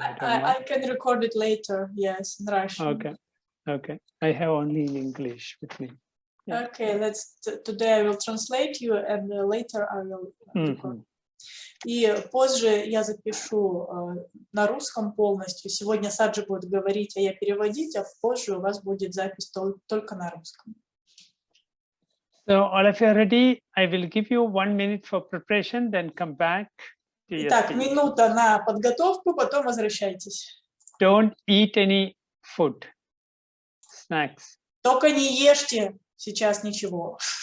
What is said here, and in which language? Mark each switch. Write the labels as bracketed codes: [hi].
[en] I can record it later, yes, in Russian. Okay. I have only in English with me. Yeah. Okay, today I will translate you, and later I will record. [ru] И позже я запишу на русском полностью. Сегодня Саджи будет говорить, а я переводить, а позже у вас будет запись только на русском. [en] So all of you are ready. I will give you 1 minute for preparation, then come back to your [ru] Итак, [en] seat. [ru] минута на подготовку, потом возвращайтесь. [en] Don't eat any food, snacks. [ru] Только не ешьте сейчас ничего.